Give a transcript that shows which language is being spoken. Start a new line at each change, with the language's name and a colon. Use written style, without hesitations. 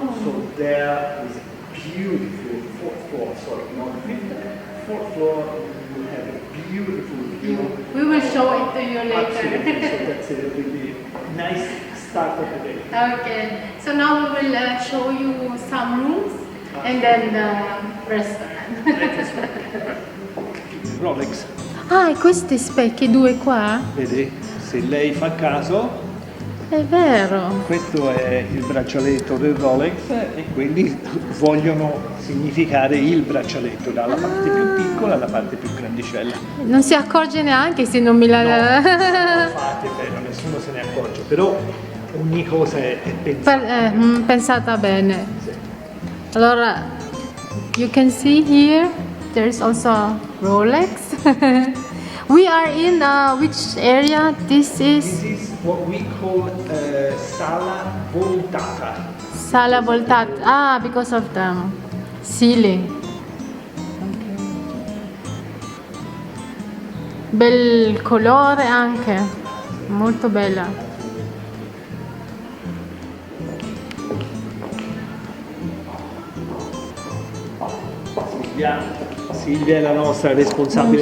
English: So there is a beautiful 4th floor, sorry, not 5th, 4th floor. You have a beautiful view. We will show it to you later. Absolutely. So that's a really nice start of the day. Okay, so now we will show you some rooms and then the restaurant. Rolex.
Italian: Ah, e questi specchi, due qua? Vedi? Se lei fa caso, È vero. questo è il braccialetto del Rolex e quelli vogliono significare il braccialetto, dalla parte più piccola alla parte più grandicella. Non si accorge neanche se non mi la... Infatti è vero, nessuno se ne accorge, però ogni cosa è pensata. Pensata bene. Sì.
English: Allora, you can see here, there's also Rolex. We are in which area? This This is is what we call sala voltata.
Italian: Sala Voltata.
English: Ah, because of the ceiling.
Italian: Bel colore anche, molto bella. Silvia è la nostra responsabile